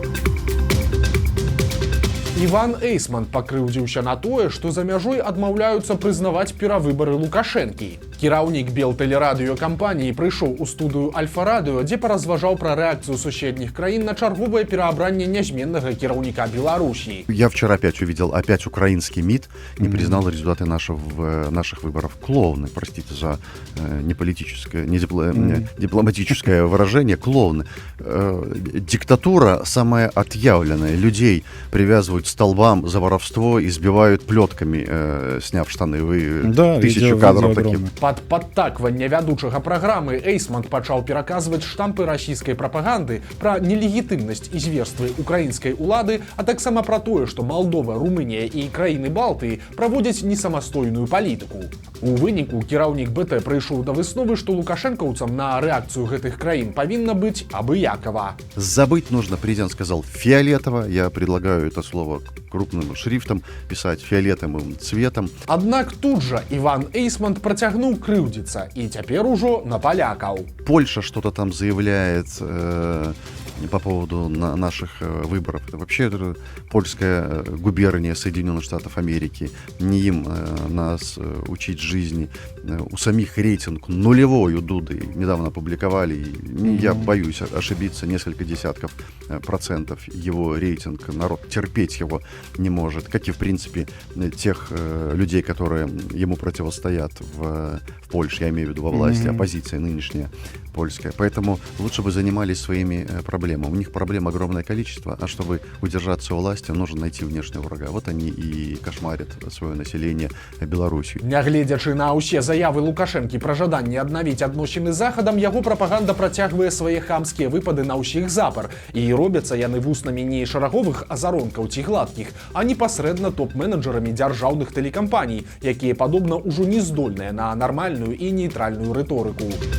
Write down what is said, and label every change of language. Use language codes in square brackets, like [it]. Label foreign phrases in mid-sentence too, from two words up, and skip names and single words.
[be] Іван Эйсман пакрыўдзіўся на тое, што за мяжой адмаўляюцца прызнаваць перавыбары Лукашэнкі. Кіраўнік Белтэлерадыёкампаніі прыйшоў у студыю Альфа-радыё, дзе паразважаў пра рэакцыю суседніх краін на чарговае пераабранне нязменнага кіраўніка Беларусі. [ru] Я вчера опять увидел, украинский МИД не признал результаты наших выборов. Клоуны, простите за неполитическое, дипломатическое выражение, клоуны. Диктатура самая отъявленная. Людей привязывают к столбам за воровство, избивают плетками, сняв штаны. Вы тысячу кадров таких. [be] Пад падтакванне вядучага праграмы Эйсман пачаў пераказваць штампы расійскай прапаганды пра нелегітымнасць і зверствы украінскай улады, а таксама пра тое, што Малдова, Румынія і краіны Балтыі праводзяць несамастойную палітыку. У выніку кіраўнік БТ прыйшоў да высновы, што лукашэнкаўцам на рэакцыю гэтых краін павінна быць абыякава. [ru] Забыть нужно, президент сказал, фиолетово. Я предлагаю это слово крупным шрифтом писать фиолетовым цветом. [be] Аднак тут жа Іван Эйсман працягнуў крыўдзіцца і цяпер ужо на палякаў. [ru] Польша что-то там заявляет по поводу наших выборов. Это вообще польская губерния Соединенных Штатов Америки. Не им нас учить жизни. У самих рейтинг нулевой у Дуды. Недавно опубликовали. Я боюсь ошибиться. Несколько десятков процентов его рейтинг. Народ терпеть его не может. Как и, в принципе, тех людей, которые ему противостоят в Польше. Я имею в виду во власти. Оппозиция нынешняя польская. Поэтому лучше бы занимались своими проблемами. У них проблем огромное количество, а чтобы удержаться у власти, нужно найти внешнего врага. Вот они и кошмарят свое население Беларусью. [be] Нягледзячы на ўсе заявы Лукашэнкі пра жаданне аднавіць адносіны з Захадам, яго прапаганда працягвае свае хамскія выпады на ўсіх запар. І робяцца яны вуснамі не шараговых азаронкаў ці гладкіх, а непасрэдна топ-менеджарамі дзяржаўных тэлекампаній, якія, падобна, ужо не здольныя на нармальную і нейтральную рыторыку.